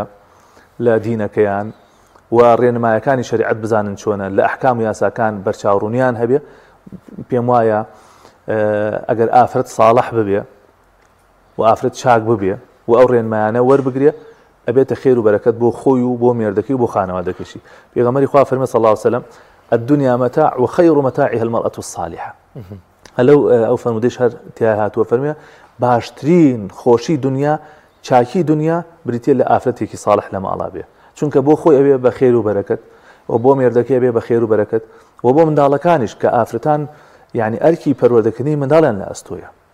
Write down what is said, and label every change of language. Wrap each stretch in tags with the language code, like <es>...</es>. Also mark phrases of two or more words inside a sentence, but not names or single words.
<ckb>لە دینەکەیان و ڕێنمایەکانی شەریعەت بزانن چۆنە لە ئەحکام و یاساکان بەرچاوڕوونیان هەبێ پێم وایە ئەگەر ئافرەت ساڵح ببێ و ئافرەت چاک ببێ و ئەو ڕێنمایانە وەربگرێ ئەبێتە خێر و بەرەکەت بۆ خۆی و بۆ مێردەکەی و بۆ خانەوادەکەشی پێغەمبەری خوا فەرمێ</ckb> <ar>صلی الله علیه و سلم الدنيا متاع وخير متاعها المرأة الصالحة</ar> <ckb>هەلو ئەو فەرمودەیش هەر تیا هاتووە فەرمێ باشترین خۆشی دنیا چاکی دنیا بریتێ لە ئافرەتێکی ساڵح لە ماڵا بێ چونکە بۆ خۆی ئەبێ بە خێر و بەرەکەت و بۆ مێردەکەی بێ بە خێر و بەرەکەت و بۆ منداڵەکانیش کە ئافرەتان یعنی ئەرکی پەروەردەکردنی منداڵیان لە ئەستۆیە</ckb>